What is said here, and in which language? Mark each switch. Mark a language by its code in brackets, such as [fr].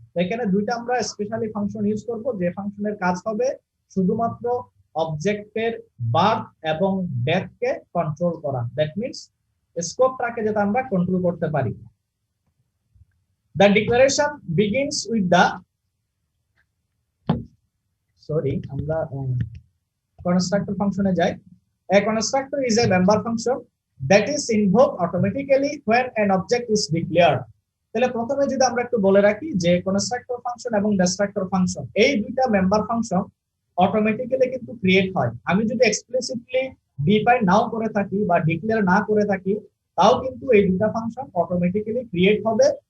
[bn] এখানে দুইটা আমরা স্পেশালি ফাংশন ইউজ করব, যে ফাংশনের কাজ হবে শুধুমাত্র অবজেক্টের বার্থ এবং ডেথকে কন্ট্রোল করা। দ্যাট মিন্স স্কোপটাকে যাতে আমরা কন্ট্রোল করতে পারি। [en] the declaration begins with the, [bn] আমরা কনস্ট্রাক্টর ফাংশনে যাই। [en] A constructor is a member function that is invoked automatically when an object is declared. [bn] তাহলে প্রথমে যদি আমরা একটু বলে রাখি যে কনস্ট্রাক্টর ফাংশন এবং ডিস্ট্রাক্টর ফাংশন এই দুইটা মেম্বার ফাংশন অটোমেটিক্যালি কিন্তু ক্রিয়েট হয়। আমি যদি এক্সপ্লিসিটলি ডিফাইন নাও করে থাকি বা ডিক্লেয়ার না করে থাকি, তাও কিন্তু এই দুইটা ফাংশন অটোমেটিক্যালি ক্রিয়েট হবে।